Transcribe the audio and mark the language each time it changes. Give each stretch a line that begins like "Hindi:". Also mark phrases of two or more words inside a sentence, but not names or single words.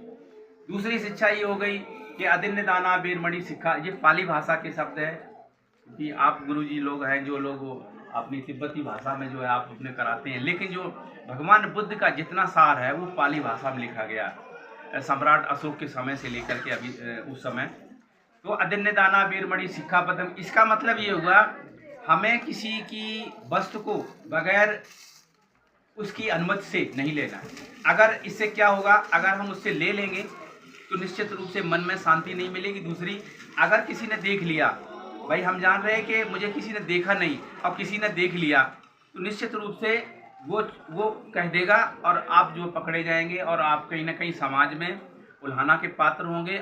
Hindi: दूसरी शिक्षा ये हो गई कि
Pali: अदिन्य दाना वीरमणि सिक्खा,
Hindi: ये पाली भाषा के शब्द है कि आप गुरुजी लोग हैं जो लोग अपनी तिब्बती भाषा में जो है आप अपने कराते हैं, लेकिन जो भगवान बुद्ध का जितना सार है वो पाली भाषा में लिखा गया, सम्राट अशोक के समय से लेकर के अभी उस समय।
Pali: तो अदिन्य दाना वीरमणि सिक्खापदं,
Hindi: इसका मतलब ये हुआ हमें किसी की वस्तु को बगैर उसकी अनुमति से नहीं लेना है। अगर इससे क्या होगा, अगर हम उससे ले लेंगे तो निश्चित रूप से मन में शांति नहीं मिलेगी। दूसरी, अगर किसी ने देख लिया, भाई हम जान रहे हैं कि मुझे किसी ने देखा नहीं और किसी ने देख लिया, तो निश्चित रूप से वो कह देगा और आप जो पकड़े जाएंगे और आप कहीं ना कहीं समाज में उल्हाना के पात्र होंगे।